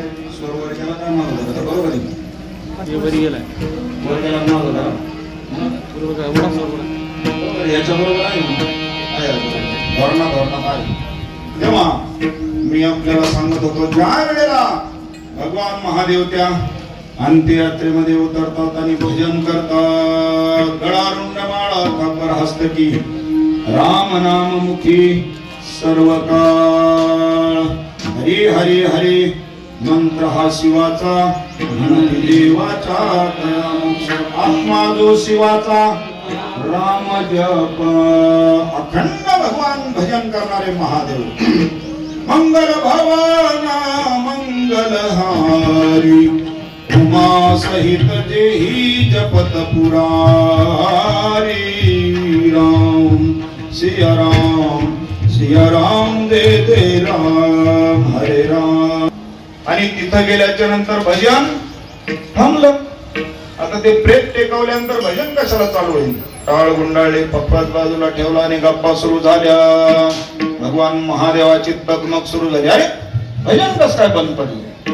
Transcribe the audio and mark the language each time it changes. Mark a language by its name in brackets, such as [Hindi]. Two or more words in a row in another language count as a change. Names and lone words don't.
[Marathi] सरोवर गेला काय मागवला बरोबर आहे. याच्या बरोबर आहे तेव्हा मी आपल्याला सांगत होतो ज्या वेळेला भगवान महादेव त्या अंत्ययात्रेमध्ये उतरतात आणि भजन करतात. गळा रुंडमाळा कापर हस्तकी राम नाम मुखी सर्व काळ हरी हरी हरी मंत्र हा शिवाचा म्हणून देवाचा आत्मा जो शिवाचा राम जप अखंड भगवान भजन करणारे महादेव. [Awadhi] मंगल भवाना मंगल हारी उमा सहित जेही जपत पुरारी राम सिया राम दे दे राम हरे राम. [Marathi] आणि तिथं गेल्याच्या नंतर भजन थांबलं. आता ते प्रेत टेकवल्यानंतर भजन कशाला चालू होईल. टाळ गुंडाळले पप्पात बाजूला ठेवला आणि गप्पा सुरू झाल्या. भगवान महादेवाची तकमक सुरू झाली. अरे भजन कस काय बंद पडले.